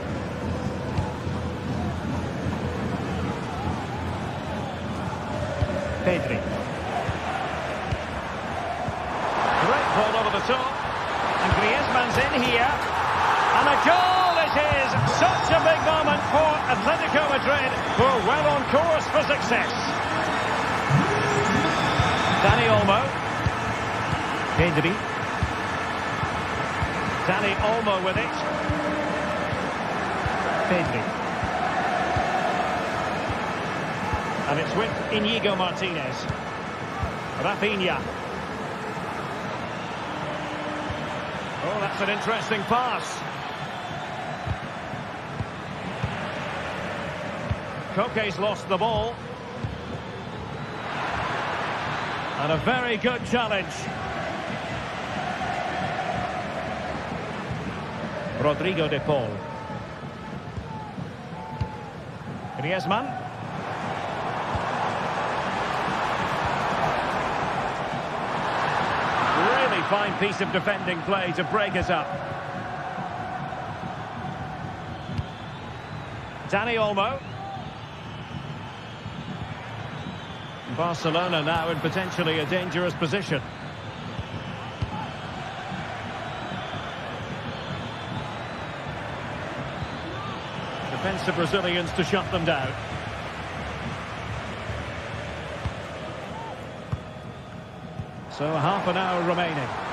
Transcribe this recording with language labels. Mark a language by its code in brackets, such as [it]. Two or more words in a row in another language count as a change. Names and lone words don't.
[en] Pedri. Great ball over the top. And Griezmann's in here. And a goal it is! Such a big moment for Atletico Madrid, who are well on course for success. Dani Olmo. Pedri. Dani Olmo with it. Pedri. And it's with Íñigo Martínez. Rafinha. Oh, that's an interesting pass. Koke's lost the ball. And a very good challenge. Rodrigo de Paul. Griezmann. Really fine piece of defending play to break us up. Dani Olmo. Barcelona now in potentially a dangerous position. Defensive Brazilians to shut them down. So half an hour remaining.